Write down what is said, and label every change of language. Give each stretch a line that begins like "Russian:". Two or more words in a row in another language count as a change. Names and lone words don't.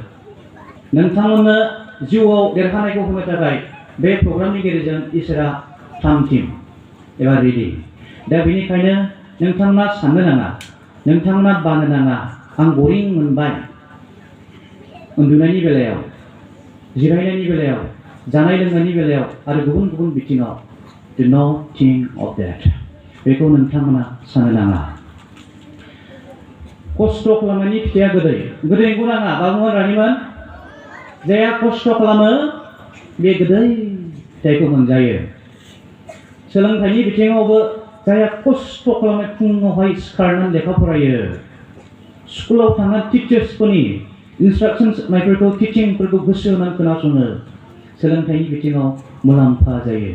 Bodo: नोंथांमोननो जिउआव देरहानायखौ होनो थाखाय बे प्रग्रामनि गेजेरजों इसोरा थाम-थिम एबा रेडि। दा बेनिखायनो नोंथांमोना साननो नाङा, नोंथांमोना बानो नाङा आं बरिं मोनबाय उन्दुनायनि बेलायाव, जिरायनायनि बेलायाव, जानाय लोंनायनि बेलायाव आरो गुबुन गुबुन बिथिङाव।
English: Do not think of that.
Bodo: बेखौ नोंथांमोना साननो नाङा। खस्थ' खालामनायनि फिथाइया गोदै। गोदैखौ नाङा बाबुमोन रानिमोन, जायहा खस्थ' खालामो बे गोदै फिथाइखौ मोनजायो। सोलोंथाइनि बिथिङावबो जायहा खस्थ' खालामनाय, फुङावहाय सिखारनानै लेखा फरायो, स्कुलाव थांनानै टिचार्सफोरनि इन्सट्राक्सन्स होनायफोरखौ, टिचिंफोरखौ गोसो होनानै खोनासङो, सोलोंथाइनि बिथिङाव मुलाम्फा जायो।